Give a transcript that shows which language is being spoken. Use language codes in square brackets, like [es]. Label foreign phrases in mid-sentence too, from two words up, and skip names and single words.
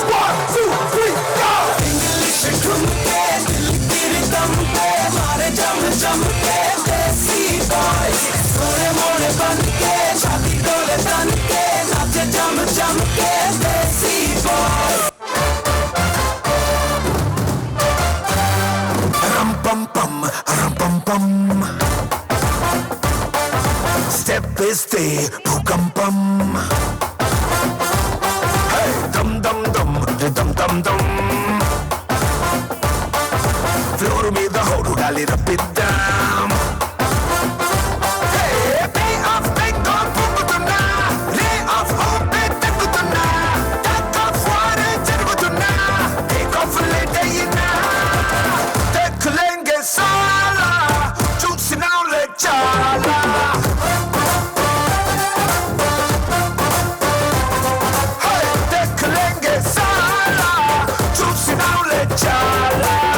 [hi] 1, 2, 3, go! English ठुमके दिल की रिदम पे मारे जम जम के Desi Boys. थोड़े मोड़े बन के छाती डोले तन के नाचे जम जम के Desi Boys. Ram pam pam, ram pam pam. [en] Step is the bhukampam. Hey, dum dum dum, dum dum dum. [te] Floor మీద హోరు డాలి రప్పిద్దాం. Hey, Bay of Bengal పొంగుతున్నా, [en] Ray of Hope [te] తగ్గుతున్నా, [en] Tug of War [te] జరుగుతున్నా, [en] Take off late [te] అయినా, [hi] देख लेंगे साला, [te] చూసినాంలే చాలా. Hey, [hi] देख लेंगे साला, [te] చూసినాంలే చాలా.